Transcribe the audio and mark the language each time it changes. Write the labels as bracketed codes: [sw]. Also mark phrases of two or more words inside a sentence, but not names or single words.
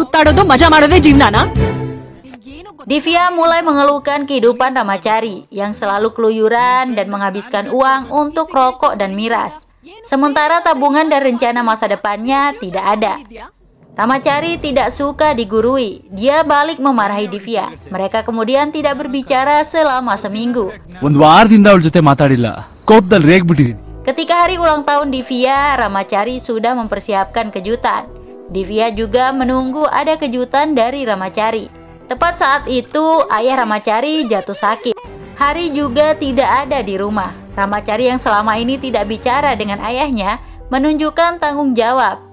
[id] Divya mulai mengeluhkan kehidupan Ramachari yang selalu keluyuran dan menghabiskan uang untuk rokok dan miras. Sementara tabungan dan rencana masa depannya tidak ada. Ramacari tidak suka digurui. Dia balik memarahi Divya. Mereka kemudian tidak berbicara selama seminggu. [kn] ಒಂದು ವಾರದಿಂದ ಅವಳ ಜೊತೆ ಮಾತಾಡಿಲ್ಲ ಕೋಪದಲ್ಲಿ ರೇಗ್ಬಿಟ್ಟಿದ್ದೀನಿ. [id] Ketika hari ulang tahun Divya, Ramacari sudah mempersiapkan kejutan. Divya juga menunggu ada kejutan dari Ramacari. Tepat saat itu, ayah Ramacari jatuh sakit. Hari juga tidak ada di rumah. Ramacari yang selama ini tidak bicara dengan ayahnya menunjukkan tanggung jawab.